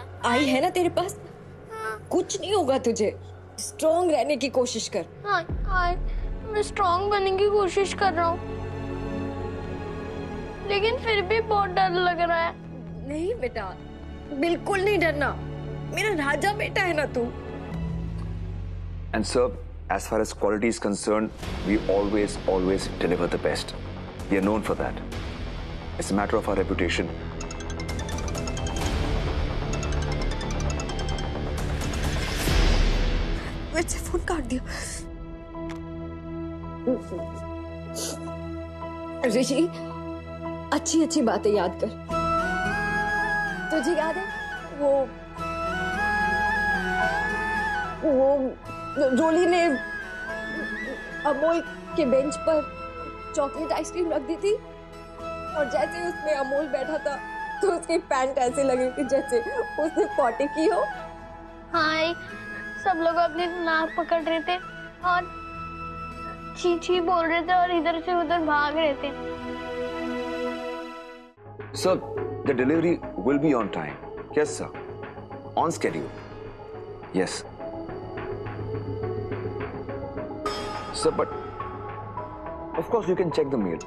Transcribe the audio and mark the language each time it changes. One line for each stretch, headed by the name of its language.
Hindi: आई है ना तेरे पास, कुछ नहीं होगा तुझे। स्ट्रॉन्ग रहने की कोशिश कर। हाँ, मैं स्ट्रॉन्ग बनने की कोशिश कर रहा हूँ, लेकिन फिर भी बहुत डर लग रहा है। नहीं बेटा, बिल्कुल नहीं डरना। मेरा राजा बेटा है ना तू।
English: sir, as far as quality is concerned, we always deliver the best. We are known for that. It's a matter of our reputation.
Hindi: फिर से फोन काट दिया। ऋषि, अच्छी अच्छी बातें याद कर। तुझे याद है वो रोली ने अमोल के बेंच पर चॉकलेट आइसक्रीम रख दी थी और जैसे उसमें अमोल बैठा था तो उसकी पैंट ऐसे लग रही थी जैसे उसने पॉटी की हो। हाँ, सब लोग अपनी नाक पकड़ रहे थे और छी छी बोल रहे थे और इधर से उधर भाग रहे थे।
English: Sir, the delivery will be on time. Yes, sir. On schedule. Yes. Sir, but of course you can check the mail.